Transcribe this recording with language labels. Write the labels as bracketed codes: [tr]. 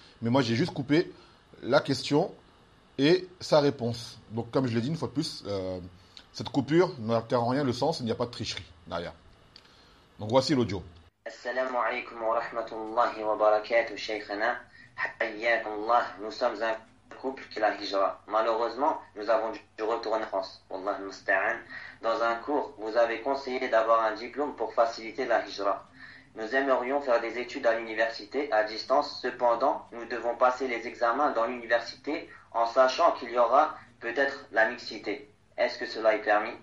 [fr] Mais moi j'ai juste coupé la question et sa réponse. Donc comme je l'ai dit une fois de plus, cette coupure n'altère en rien le sens. Il n'y a pas de tricherie derrière. Donc voici l'audio. [ar] السلام عليكم ورحمة الله وبركاته شيخنا حياكم الله. [fr] Nous sommes un couple qui la hijra. Malheureusement, nous avons dû retourner en France. Wallah musta'an. Dans un cours, vous avez conseillé d'avoir un diplôme pour faciliter la hijra. Nous aimerions faire des études à l'université à distance. Cependant, nous devons passer les examens dans l'université en sachant qu'il y aura peut-être la mixité. Est-ce que cela est permis?